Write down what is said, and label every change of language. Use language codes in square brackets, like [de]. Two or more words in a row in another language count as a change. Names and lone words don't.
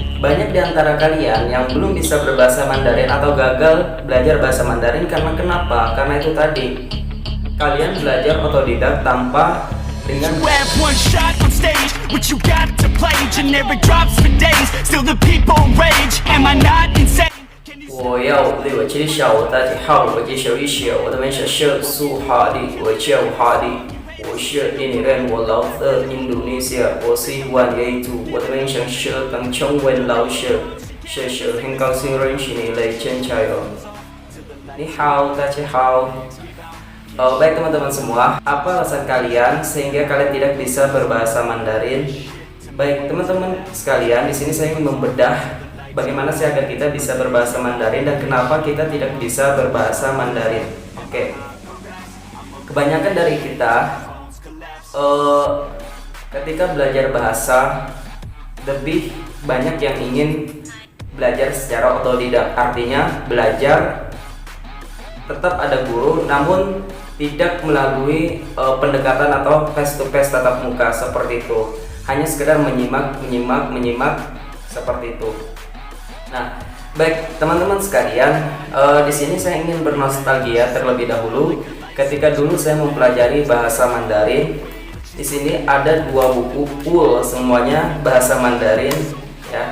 [id] Banyak di antara kalian yang belum bisa berbahasa Mandarin atau gagal belajar bahasa Mandarin karena kenapa? Karena itu tadi, kalian belajar otodidak tanpa dengan [zh] 我要对我介绍，大家好，我介绍一下我的名字是苏哈利，我叫哈利，我是印尼人，我来自印度尼西亚，我喜欢阅读，我的名字是邓崇文老师，谢谢，很高兴认识你来见saya。你好，大家好。 [id] Baik teman-teman semua, apa alasan kalian sehingga kalian tidak bisa berbahasa Mandarin? Baik teman-teman sekalian, di sini saya ingin membedah bagaimana sih agar kita bisa berbahasa Mandarin dan kenapa kita tidak bisa berbahasa Mandarin. Oke, kebanyakan dari kita ketika belajar bahasa lebih banyak yang ingin belajar secara otodidak, artinya belajar tetap ada guru namun tidak melalui pendekatan atau [en] face to face [id] tatap muka seperti itu, hanya sekedar menyimak seperti itu. Nah, baik teman-teman sekalian, di sini saya ingin bernostalgia terlebih dahulu ketika dulu saya mempelajari bahasa Mandarin. Di sini ada dua buku full semuanya bahasa Mandarin ya.